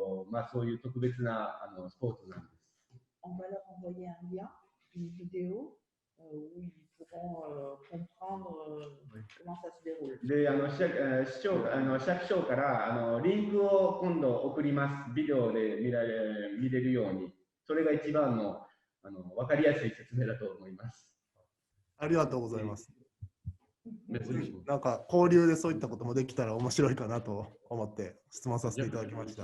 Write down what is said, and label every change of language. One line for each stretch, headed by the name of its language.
Japanese: まあそういう特別なスポーツなんです。
French: On va leur envoyer un lien, une vidéo où ils pourront comprendre comment ça se déroule.
Japanese: で、市役所からリンクを今度送ります。ビデオで見れるように。それが一番の分かりやすい説明だと思います。ありがとうございます。なんか交流でそういったこともできたら面白いかなと思って質問させていただきました。